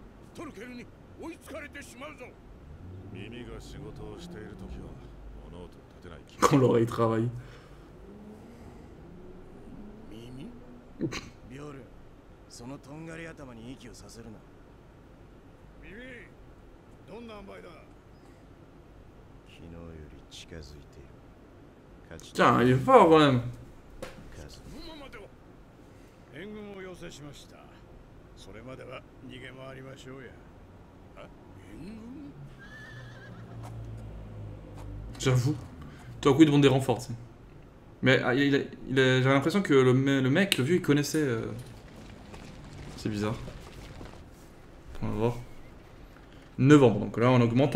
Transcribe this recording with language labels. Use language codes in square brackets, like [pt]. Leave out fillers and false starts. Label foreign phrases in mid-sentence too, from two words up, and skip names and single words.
[ja] トルケルに追いつかれてしまうぞ。耳が仕事をしているときは物音立てない気 [fr] Quand l'oreille travaille. [ja] 耳ビョル、そのとんがり頭に息をさせるな。耳、どんな塩梅だ。昨日より近づいている。 [fr] Tiens, il est fort quand même. [ja] 援軍を要請しました。それまでは逃げ回りましょうや。援軍 [fr] J'avoue. Tout à coup, ils demandent des renforts. T'sais. Mais j'avais l'impression que le mec, le vieux, il connaissait. C'est bizarre. On va voir. Novembre, donc là, on augmente.